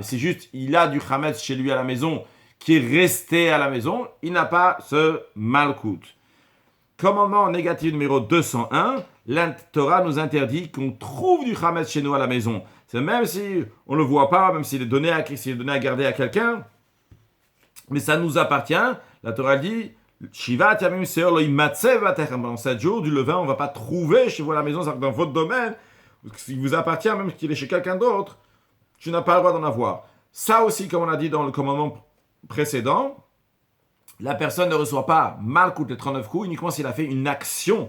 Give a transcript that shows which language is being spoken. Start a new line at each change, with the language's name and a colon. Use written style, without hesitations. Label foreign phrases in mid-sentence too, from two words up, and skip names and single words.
French: C'est juste, il a du chametz chez lui à la maison, qui est resté à la maison, il n'a pas ce malkout. Commandement négatif numéro 201, la Torah nous interdit qu'on trouve du chametz chez nous à la maison. C'est même si on ne le voit pas, même s'il est donné à garder à quelqu'un, mais ça nous appartient. La Torah dit,
Hebrew: שבעת ימים שאור לא ימצא בבתיכם.
French: Pendant 7 jours, du levain, on ne va pas trouver chez vous à la maison, c'est-à-dire dans votre domaine, s'il vous appartient, même qu'il est chez quelqu'un d'autre, tu n'as pas le droit d'en avoir. Ça aussi, comme on a dit dans le commandement précédent, la personne ne reçoit pas malkout les 39 coups uniquement s'il a fait une action.